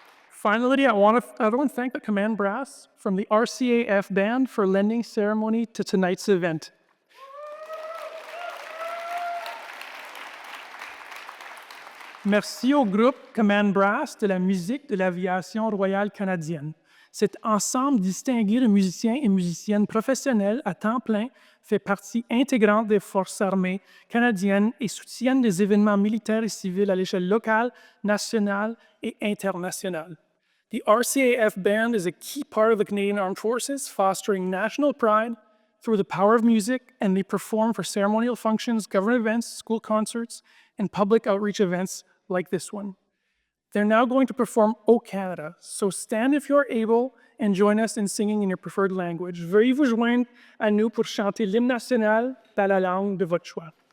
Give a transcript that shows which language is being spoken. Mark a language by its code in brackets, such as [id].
[en] Finally, I want to thank the command brass from the RCAF band for lending ceremony to tonight's event. [fr] Merci au groupe Command Brass de la musique de l'aviation royale canadienne. Cet ensemble distingué de musiciens et musiciennes professionnels à temps plein fait partie intégrante des forces armées canadiennes et soutiennent des événements militaires et civils à l'échelle locale, nationale et internationale. [en] The RCAF band is a key part of the Canadian Armed Forces, fostering national pride through the power of music, and they perform for ceremonial functions, government events, school concerts, and public outreach events like this one. They're now going to perform O Canada, so stand if you're able and join us in singing in your preferred language. [fr] Veuillez vous joindre à nous pour chanter l'hymne national dans la langue de votre choix.